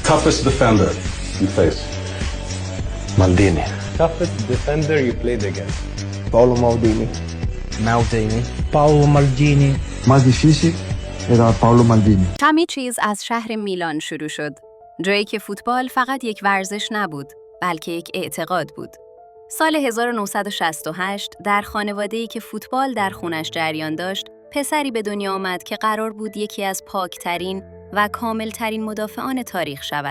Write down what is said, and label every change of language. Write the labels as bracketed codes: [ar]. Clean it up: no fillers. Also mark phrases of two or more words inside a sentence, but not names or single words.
[en] Toughest defender you face? Maldini. Toughest defender you played against? Paolo Maldini. Maldini. Paolo Maldini. [es] Más difícil era Paolo Maldini. [fa] همه چیز از شهر میلان شروع شد. جایی که فوتبال فقط یک ورزش نبود، بلکه یک اعتقاد بود. سال 1968 در خانواده‌ای که فوتبال در خونش جریان داشت، پسری به دنیا آمد که قرار بود یکی از پاکترین و کاملترین مدافعان تاریخ شود.